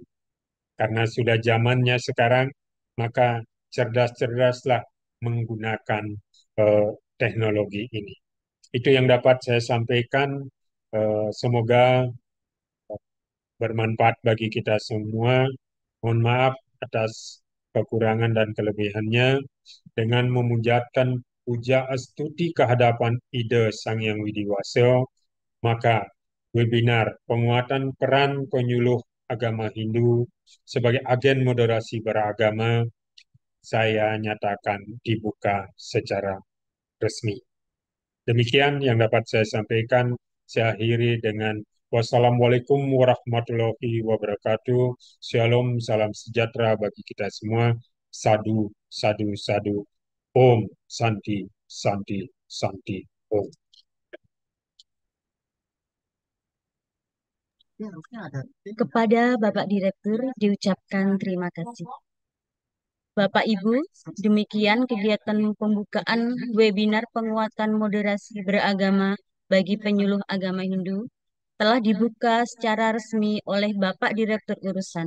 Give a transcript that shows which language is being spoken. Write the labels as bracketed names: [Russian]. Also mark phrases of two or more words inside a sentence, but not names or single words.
[Indonesian] Karena sudah zamannya sekarang, maka cerdas-cerdaslah menggunakan teknologi ini. Itu yang dapat saya sampaikan. Semoga bermanfaat bagi kita semua. Mohon maaf atas kekurangan dan kelebihannya. Dengan memunjatkan puja astuti kehadapan ide Sang Hyang Widi Waso, maka webinar penguatan peran penyuluh agama Hindu sebagai agen moderasi beragama saya nyatakan dibuka secara resmi. Demikian yang dapat saya sampaikan. Saya akhiri dengan [Arabic] والسلام عليكم ورحمة الله وبركاته. [Indonesian] Shalom, salam sejahtera bagi kita semua. [Sanskrit] साधु साधु साधु ॐ शान्तिः शान्तिः शान्तिः ॐ. [Indonesian] Kepada Bapak Direktur diucapkan terima kasih. Bapak Ibu, demikian kegiatan pembukaan webinar penguatan moderasi beragama bagi penyuluh agama Hindu telah dibuka secara resmi oleh Bapak Direktur Urusan.